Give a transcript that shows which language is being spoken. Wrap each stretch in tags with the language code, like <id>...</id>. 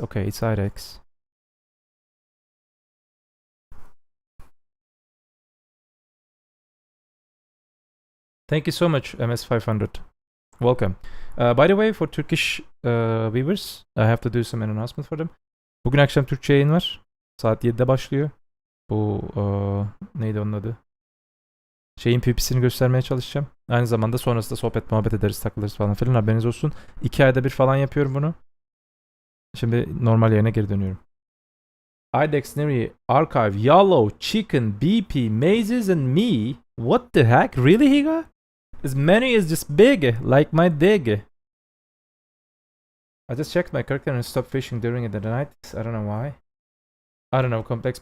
<en>Okay, it's IDEX. Thank you so much, MS500. Welcome. By the way, for Turkish viewers, I have to do some announcement for them.</en> <tr>Bugün akşam Türkçe yayın var. Saat 7'de başlıyor. Bu neydi onun adı? Şeyin PvP'sini göstermeye çalışacağım. Aynı zamanda sonrasında sohbet muhabbet ederiz, takılırız falan filan, haberiniz olsun. 2 ayda bir falan yapıyorum bunu. Şimdi normal yayına geri dönüyorum.</tr> <en>IDEX Neri Archive, Yellow, Chicken, BP, Mazes and me. What the heck? Really, Higa? His menu is just big, like my dig. I just checked my character and stopped fishing during the night. I don't know why. I don't know, Complex.</en>